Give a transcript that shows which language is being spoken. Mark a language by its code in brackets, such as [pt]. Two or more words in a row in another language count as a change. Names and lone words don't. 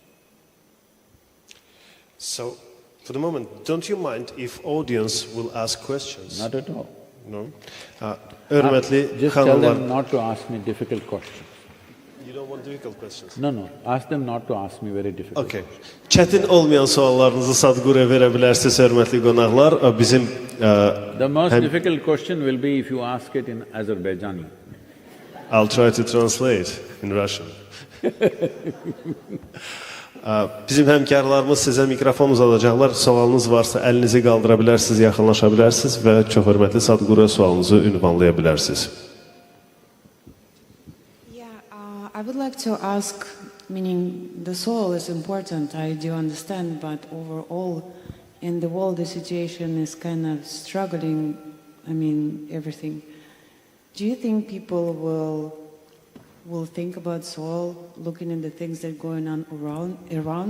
[en] So, for the moment, don't you mind if audience will ask questions? Not at all. No? Just tell them not to ask me difficult questions. You don't want difficult questions? No, no, ask them not to ask me very difficult. Okay. [az] Çətin olmayan suallarınızı Sadhguru'ya verə bilərsiniz, hörmətli qonaqlar. Bizim [en] The most difficult question will be if you ask it in Azerbaijani. I'll try to translate in Russian. [az] Bizim həmkarlarımız sizə mikrofon uzadacaqlar. Sualınız varsa əlinizi qaldıra bilərsiniz, yaxınlaşa bilərsiniz və çox hörmətli Sadhguru'ya sualınızı ünvanlaya bilərsiniz. [en] I would like to ask, meaning the soul is important, I do understand, but overall in the world the situation is kind of struggling, I mean everything. Do you think people will think about soul, looking at the things that are going on around?